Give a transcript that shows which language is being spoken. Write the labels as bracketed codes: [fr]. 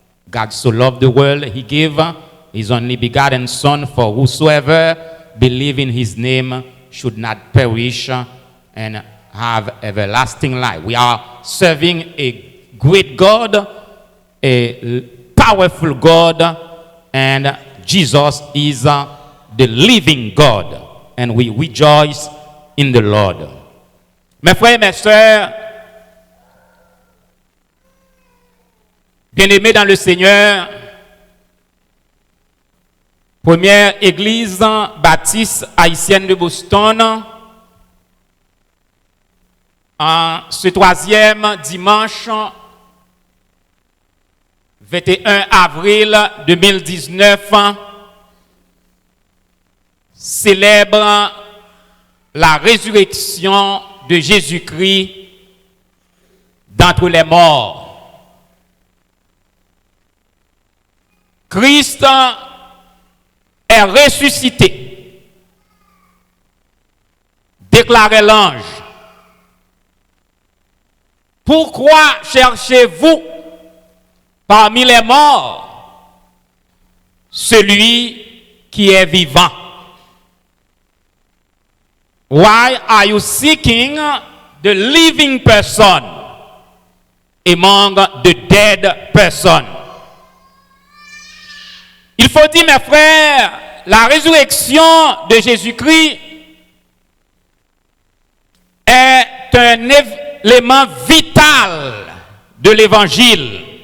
[en] God so loved the world, he gave his only begotten Son, for whosoever believe in his name should not perish and have everlasting life. We are serving a great God, a powerful God, and Jesus is the living God, and we rejoice in the Lord. [fr] Mes frères et mes sœurs, bien-aimés dans le Seigneur, première église baptiste haïtienne de Boston, en ce troisième dimanche 21 avril 2019, célèbre la résurrection de Jésus-Christ d'entre les morts. Christ est ressuscité, déclarait l'ange. Pourquoi cherchez-vous parmi les morts celui qui est vivant? [en] Why are you seeking the living person among the dead person? [fr] Il faut dire, mes frères, la résurrection de Jésus-Christ est un élément vital de l'évangile.